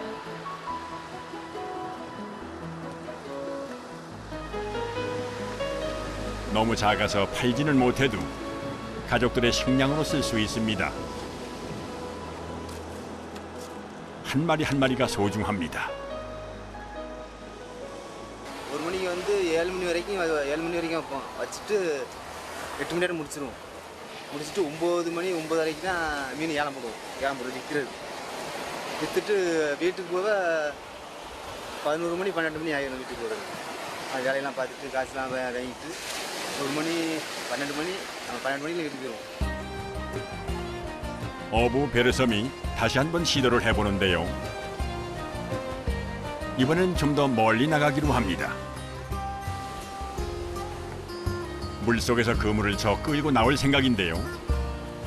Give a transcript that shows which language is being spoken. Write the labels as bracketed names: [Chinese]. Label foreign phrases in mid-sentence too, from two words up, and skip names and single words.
[Korean] 너무 작아서 팔지는 못해도 가족들의 식량으로 쓸 수 있습니다. 한 마리 한 마리가 소중합니다. [Tamil] ஒரு மணிக்கு வந்து 7 மணி வரைக்கும் வைப்போம். வச்சுட்டு 8 மணி நேரம் முடிச்சிருவோம். முடிச்சுட்டு 9 மணி 9:30க்கு தான் மீன் ஏலம் போடுவோம் விற்கிறது. விற்றுட்டு வீட்டுக்கு போக 11 மணி 12 மணி ஆகிடும் வீட்டுக்கு போகிறது. அது வேலையெல்லாம் பார்த்துட்டு காசுலாம் வாங்கிட்டு 1 மணி 12 மணி 12 மணிக்கு வீட்டுக்கு போயிடுவோம். [Korean] 어부 베르섬이 다시 한번 시도를 해보는데요. 이번엔 좀 더 멀리 나가기로 합니다. 물속에서 그물을 저 끌고 나올 생각인데요.